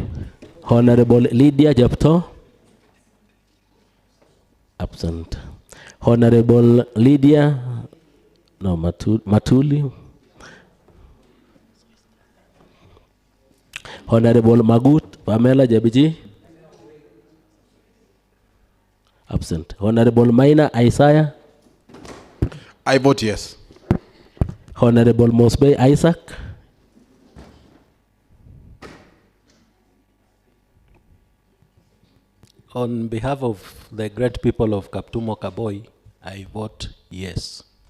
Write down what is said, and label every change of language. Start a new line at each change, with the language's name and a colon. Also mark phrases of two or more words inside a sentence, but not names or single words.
English: Honorable Lydia Japto. Absent. Honorable Lydia Matuli. Honorable Magut Pamela Jabiji. Absent. Honorable Maina Isaiah. I vote yes. Honorable Mosbe Isaac. On behalf of the great people of Kaptumo Kaboi, I vote yes.